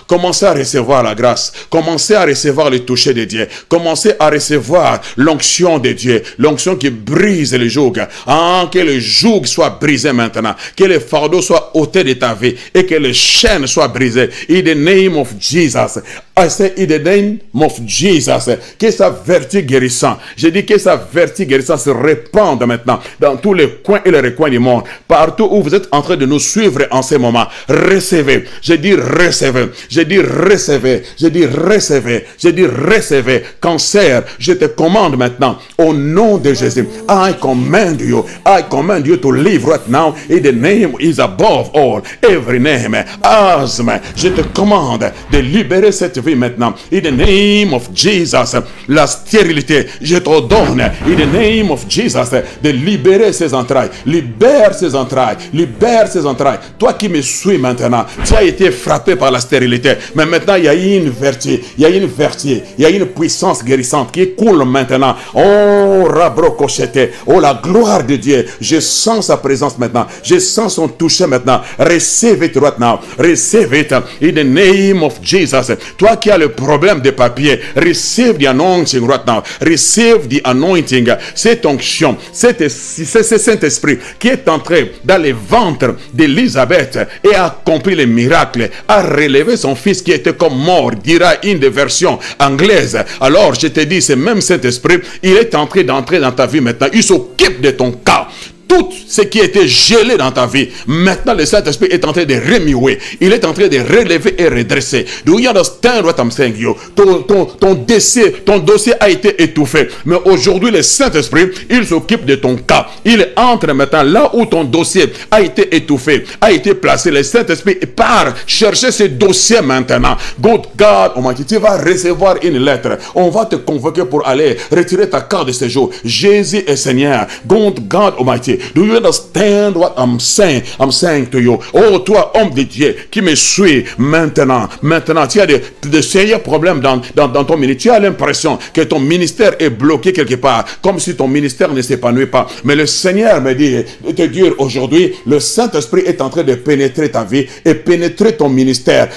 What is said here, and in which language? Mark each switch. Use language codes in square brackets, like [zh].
[fr] Commencez à recevoir la grâce. Commencez à recevoir le toucher de Dieu. Commencez à recevoir l'onction de Dieu. L'onction qui brise le joug. Que le joug soit brisé maintenant. Que le fardeau soit ôté de ta vie. Et que les chaînes soient brisées. [en] In the name of Jesus. I say in the name of Jesus. [fr] Que sa vertu guérissante. Je dis que sa vertu guérissante se répande maintenant dans tous les coins et les recoins du monde. Partout où vous êtes en train de nous suivre en ce moment. Recevez. Je dis recevez. Je dis recevez. Je dis recevez. Je dis recevez. Cancer, je te commande maintenant au nom de Jésus. [en] I command you to live right now in the name is above all every name. [fr] Asthme, je te commande de libérer cette vie vie maintenant. [en] In the name of Jesus, [fr] la stérilité, je t'ordonne, [en] in the name of Jesus, [fr] de libérer ses entrailles. Libère ses entrailles, libère ses entrailles. Toi qui me suis maintenant, tu as été frappé par la stérilité, mais maintenant il y a une vertu, il y a une vertu, il y a une puissance guérissante qui coule maintenant. Oh, rabrocochete, oh la gloire de Dieu, je sens sa présence maintenant, je sens son toucher maintenant. [en] Receive it right now, receive it in the name of Jesus. [fr] Toi qui as le problème des papiers, [en] receive the anointing right now, receive the anointing, [fr] cette onction, c'est Saint-Esprit qui est entré dans les ventres d'Élisabeth et a accompli les miracles, a relevé son fils qui était comme mort, dira une des versions anglaises. Alors je te dis, c'est même Saint-Esprit, il est en train d'entrer dans ta vie maintenant, il s'occupe de ton cas. Tout ce qui était gelé dans ta vie, maintenant le Saint-Esprit est en train de remuer. Il est en train de relever et redresser. [en] Do you understand what I'm saying, you? [fr] Ton dossier a été étouffé. Mais aujourd'hui, le Saint-Esprit, il s'occupe de ton cas. Il entre maintenant là où ton dossier a été étouffé, a été placé. Le Saint-Esprit part chercher ce dossier maintenant. [en] Good God Almighty, [fr] tu vas recevoir une lettre. On va te convoquer pour aller retirer ta carte de séjour. Jésus est Seigneur. [en] Good God Almighty. Do you understand what I'm saying? I'm saying to you. [fr] Oh, toi, homme de Dieu, qui me suis maintenant. Maintenant, tu as de sérieux problèmes dans ton ministère. Tu as l'impression que ton ministère est bloqué quelque part, comme si ton ministère ne s'épanouit pas. Mais le Seigneur me dit de te dire aujourd'hui, le Saint-Esprit est en train de pénétrer ta vie et pénétrer ton ministère.